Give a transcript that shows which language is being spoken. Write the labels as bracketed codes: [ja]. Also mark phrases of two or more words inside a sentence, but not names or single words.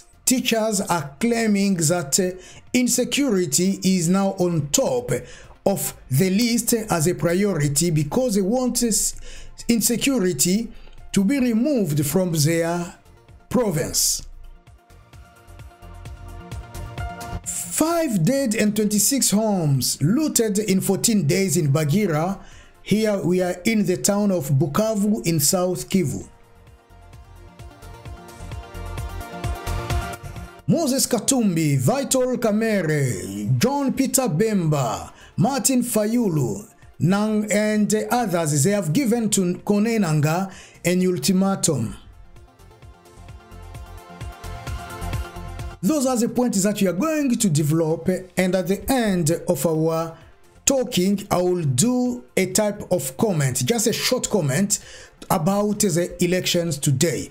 [en] Teachers are claiming that insecurity is now on top of the list as a priority, because they want insecurity to be removed from their province. 5 dead and 26 homes looted in 14 days in Bagira. Here we are in the town of Bukavu in South Kivu. Moses Katumbi, Vital Kamere, John Peter Bemba, Martin Fayulu, Nang and others, they have given to Kone Nanga an ultimatum. Those are the points that we are going to develop, and at the end of our talking, I will do a type of comment, just a short comment about the elections today.